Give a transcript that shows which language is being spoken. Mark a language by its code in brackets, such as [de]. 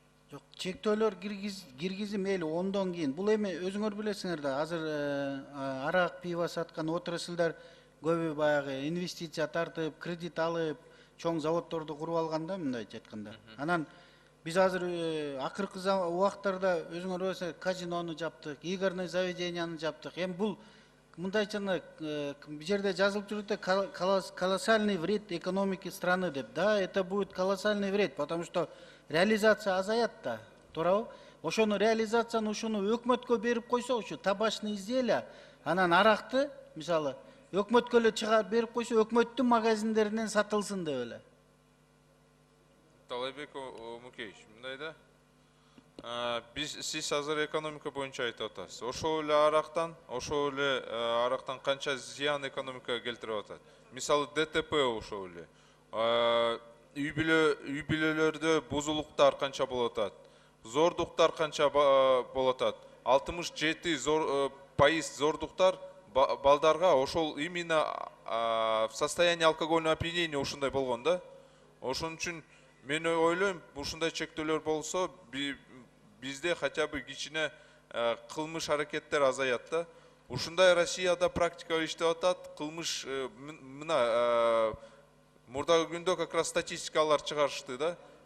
[ky] Жок, чектөөлөр киргизим мейли 10дон кийин. Бул эми өзүңөр билесиңер да, азыр арак, пиво саткан отраслдар көбү баягы инвестиция тартып, кредит алып, чоң заводдорду куруп алганда, мындайча айтканда. Анан биз азыр акыркы убактарда өзүңөр билесиңер, казинону жаптык, игорный заведенияны жаптык. Эми бул мындайча бул жерде жазылып жүрөт да, [ru] колоссальный вред экономике страны [ky] деп. [ru] Да, это будет колоссальный вред, потому что реализация [ky] азаят да, туурабы? Ошону реализацияны ушуну өкмөткө берип койсо, ушу табачный изделия, анан аракты, мисалы, өкмөткө эле чыгарып берип койсо, өкмөттүн магазиндеринен сатылсын деп эле. Талайбек Мукеевич, мындай да. Сиз азыр экономика боюнча айтып атасыз. Ошол эле арактан канча зыян экономикага келтирип атат. Мисалы ДТП ошол эле. Үй бүлөлөрдө бузулуктар канча болуп атат. Зордуктар канча болуп атат. 67% зордуктар балдарга ошол [ru] именно в состоянии алкогольного опьянения [ky] ушундай болгон да. Ошон үчүн мен ойлойм, ушундай чектөөлөр болсо бизде хотя бы кичине кылмыш аракеттер азаят да. Ушундай Россияда практика иштеп атат. Кылмыш мына мурдагы күндө [ru] как раз [ky] статистикалар чыгарышты да.